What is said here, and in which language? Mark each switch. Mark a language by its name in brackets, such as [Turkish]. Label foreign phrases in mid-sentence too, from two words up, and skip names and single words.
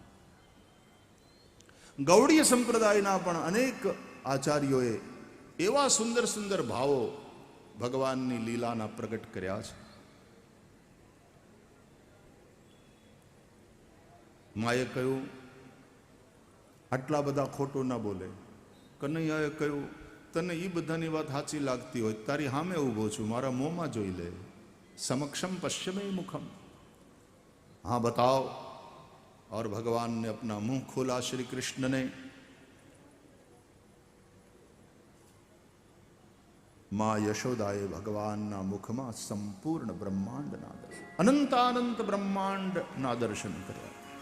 [Gujarati] ગૌડીય સંપ્રદાયના પણ અનેક આચાર્યોએ એવા સુંદર સુંદર ભાવો ભગવાનની લીલાના પ્રગટ કર્યા છે. માએ કહ્યું આટલા બધા ખોટું ના બોલે. કનૈયાએ કહ્યું તને એ બધાની વાત સાચી લાગતી હોય, તારી સામે ઊભો છું, મારા મોંમાં જોઈ લે. [Sanskrit] समक्षम पश्चिमे मुखम। [Hindi] हाँ बताओ। और भगवान ने अपना मुंह खोला श्री कृष्ण ने। [Gujarati] માં યશોદાએ ભગવાનના मुखમાં સંપૂર્ણ બ્રહ્માંડના દર્શન, અનંતાનંત બ્રહ્માંડના દર્શન કર્યા.